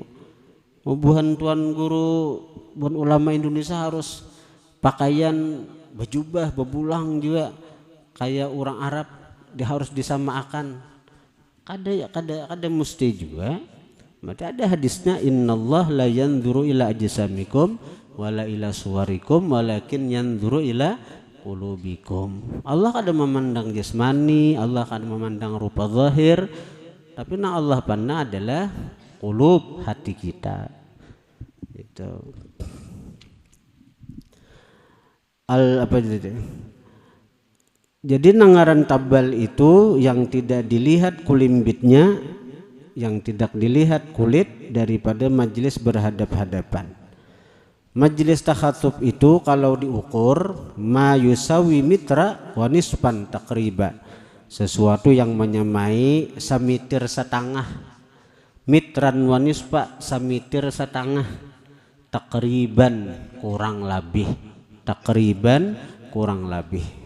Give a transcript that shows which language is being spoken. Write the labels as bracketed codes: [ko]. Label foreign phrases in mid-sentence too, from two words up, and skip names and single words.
[bjn] Bubuhan tuan guru bubuhan ulama Indonesia harus pakaian bejubah, bebulang juga kayak orang Arab, dia harus disamakan. [ar] Kada mesti juga. Maka ada hadisnya, إن الله لا ينظر إلى أجسامكم ولا إلى صوركم ولكن ينظر إلى قلوبكم. [bjn] Allah kada memandang jasmani, Allah kada memandang rupa zahir, tapi yang Allah pandang adalah qulub, hati kita. Itu apa itu? Jadi nangaran tabal itu yang tidak dilihat kulimbitnya, yang tidak dilihat kulit daripada majelis berhadap-hadapan. Majelis takhatub itu kalau diukur [ar] ما يساوي مترا ونصفا تقريبا, [bjn] sesuatu yang menyamai samitir setengah, [ar] مترا ونصف [bjn] samitir setengah, takriban kurang lebih, takriban kurang lebih.